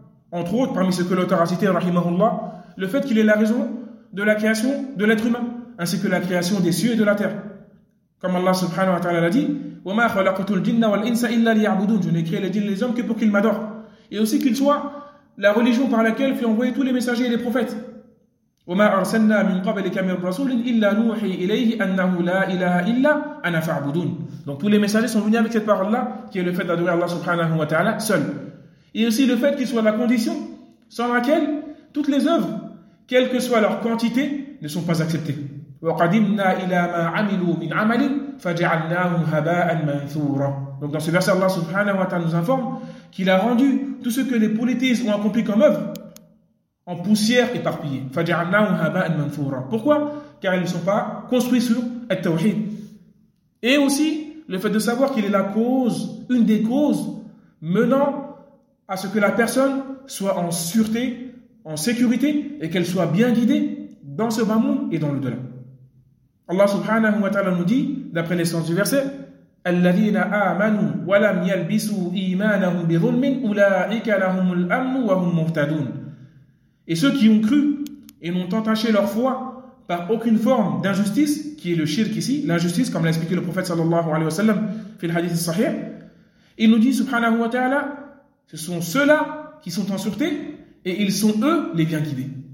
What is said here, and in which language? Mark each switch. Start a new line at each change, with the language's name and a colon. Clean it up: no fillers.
French: Entre autres, parmi ce que l'auteur a cité, rahimahullah, le fait qu'il est la raison de la création de l'être humain, ainsi que la création des cieux et de la terre. Comme Allah subhanahu wa ta'ala l'a dit,
Arabic: وَمَا خَلَقْتُ الْجِنَّ وَالْإِنْسَ إِلَّا لِيَعْبُدُونَ.
French: Je n'ai créé les djinns et les hommes que pour qu'ils m'adorent. Et aussi qu'ils soient la religion par laquelle furent envoyés tous les messagers et les prophètes.
Arabic: وما أرسلنا من قبلك من رسول إلا نوحي إليه أنه لا إله إلا أنا فاعبدون.
French: Donc tous les messagers sont venus avec cette parole-là, qui est le fait d'adorer Allah subhanahu wa ta'ala seul. Et aussi le fait qu'il soit la condition sans laquelle toutes les œuvres, quelle que soit leur quantité, ne sont pas acceptées.
Arabic: وَقَدِمْنَا إِلَى مَا عَمِلُوا مِنْ عَمَلٍ فَجَعَلْنَاهُ هَبَاءً مَنْثُورًا.
French: Donc dans ce verset, Allah subhanahu wa ta'ala nous informe qu'il a rendu tout ce que les polythéistes ont accompli comme œuvre en poussière éparpillée.
Arabic: فَجَعَلْنَاهُ هَبَاءً مَنْثُورًا.
French: Pourquoi ? Car ils ne sont pas construits sur التوحيد. Et aussi, le fait de savoir qu'il est la cause, une des causes menant à ce que la personne soit en sûreté, en sécurité, et qu'elle soit bien guidée dans ce bas monde et dans le delà. Allah subhanahu wa ta'ala nous dit, d'après l'essence du verset,
Arabic: الَّذِينَ آمَنُوا وَلَمْ يَلْبِسُوا إِيمَانَهُمْ بِظُلْمٍ أُولَٰئِكَ لَهُمُ الْأَمْنُ وَهُمْ مُهْتَدُونَ.
French: Et ceux qui ont cru et n'ont entaché leur foi par aucune forme d'injustice, qui est le shirk ici, l'injustice, comme l'a expliqué le prophète sallallahu alayhi wa sallam
Arabic: fil hadith sahih,
French: il nous dit subhanahu wa ta'ala, ce sont ceux-là qui sont en sûreté et ils sont eux les bien guidés.